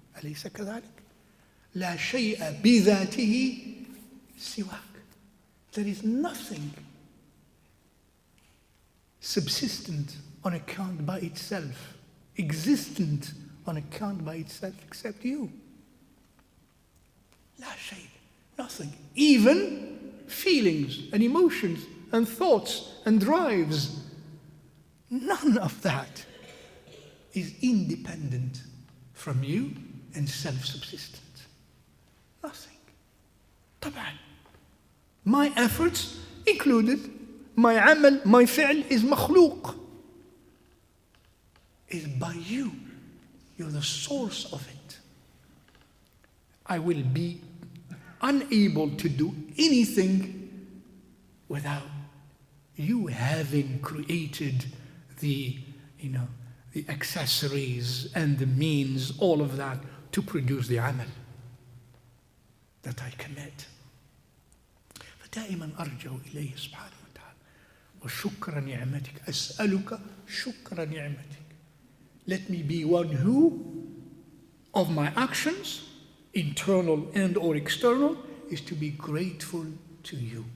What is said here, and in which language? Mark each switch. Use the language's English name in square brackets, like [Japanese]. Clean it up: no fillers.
[Arabic] أليس كذلك؟ لا شيء بذاته سواك. [English] There is nothing subsistent on account by itself, existent on account by itself except you. [Arabic] لا شيء, [English] nothing. Even feelings and emotions and thoughts and drives, none of that is independent from you and self-subsistent. Nothing. [Arabic] طبعا. [English] My efforts included, my amal, my fi'l is makhluq. Is by you. You're the source of it. I will be unable to do anything without you having created the accessories and the means, all of that, to produce the amal that I commit. [Arabic] فدائما أرجو إليه سبحانه وتعالى وشكر نعمتك أسألك شكر نعمتك. [English] Let me be one who, of my actions, internal and or external, is to be grateful to you.